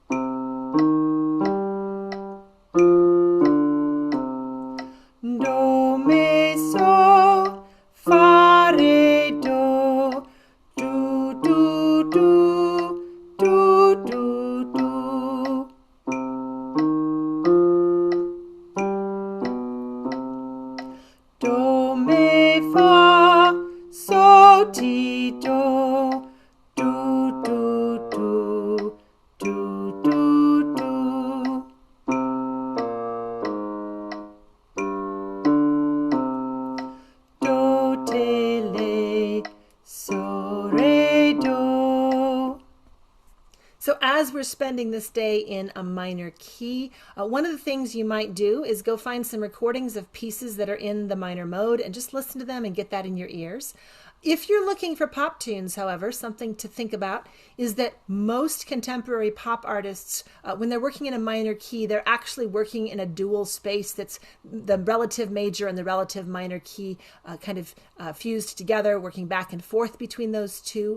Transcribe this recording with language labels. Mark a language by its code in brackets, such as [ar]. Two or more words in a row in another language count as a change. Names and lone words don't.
[en] Do, mi, so, fa, re, do, do, do, do, do, do, do. Do, mi, fa, so, ti, do, do, do, do, do, do, do. Do, te, le, so, re, do. So as as we're spending this day in a minor key, one of the things you might do is go find some recordings of pieces that are in the minor mode and just listen to them and get that in your ears. If you're looking for pop tunes, however, something to think about is that most contemporary pop artists, when they're working in a minor key, they're actually working in a dual space that's the relative major and the relative minor key kind of fused together, working back and forth between those two.